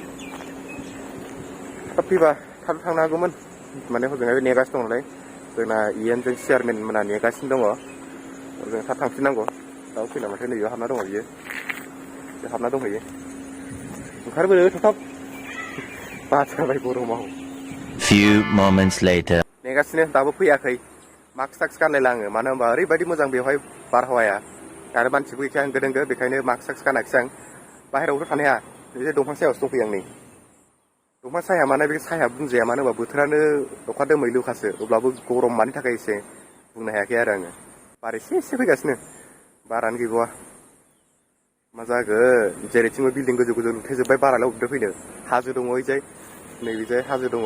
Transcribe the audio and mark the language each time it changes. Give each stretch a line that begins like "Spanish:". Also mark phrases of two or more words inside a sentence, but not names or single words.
Bodo: थाब फैबा थाब थांनो हागौमोन माने हजोंहाय नेगासिनो दं नालाय जोंना इएनजों चेयारमेन मोना नेगासिनो दङ जों थाब थांफिननांगौ दाउ फैना माथो नैबेयाव हाबना दङ बियो बे हाबना दंहैयो ओंखारबोनो थाब बाजाबाय गरमाव
English: Few moments later.
Bodo: नेगासिनो दाबो फैयाखै मास्क साक्स गानलायला आङो मानो होनबा ओरैबायदि मोजां बेवहाय बारहावाया आरो मानसिबो गैखाया होंगो दोंगो बेखायनो मास्क साक्स गानाखिसै आं बाहेरायावथ' थानो हाया बे दंफां सायावसो दंफैयो आं नै दंफां साया माने बे साया बुंजाया मानो होनबा बोथोरानो अखा दोमैलुखासो अब्लाबो गरम मानि थाखाय एसे बुंनो हायाखै आरो आङो बार एसे एसे फैगासिनो बारानो गैबावा मा जागोन जेरैथिंबो बिल्डिं गोजौ गोजौ लुथेजोब्बाय बारालाय अबेनिफ्राय फैनो हाजो दङ ओइजाय नैबेजाय हाजो दङ